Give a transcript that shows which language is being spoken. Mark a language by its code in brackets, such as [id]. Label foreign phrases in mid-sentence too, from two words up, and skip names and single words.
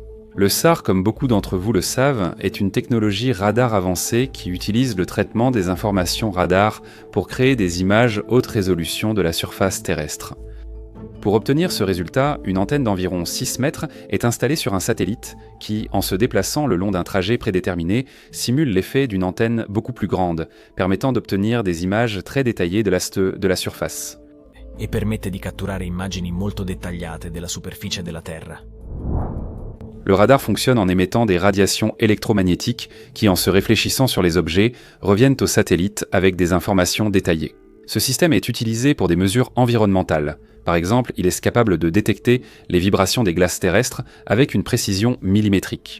[fr] Le SAR, comme beaucoup d'entre vous le savent, est une technologie radar avancée qui utilise le traitement des informations radar pour créer des images haute résolution de la surface terrestre. Pour obtenir ce résultat, une antenne d'environ 6 mètres est installée sur un satellite qui, en se déplaçant le long d'un trajet prédéterminé, simule l'effet d'une antenne beaucoup plus grande, permettant d'obtenir des images très détaillées de la surface. [it] E permette di catturare immagini molto dettagliate della superficie della Terra. [fr] Le radar fonctionne en émettant des radiations électromagnétiques qui, en se réfléchissant sur les objets, reviennent au satellite avec des informations détaillées. Ce système est utilisé pour des mesures environnementales. Par exemple, il est capable de détecter les vibrations des glaces terrestres avec une précision millimétrique.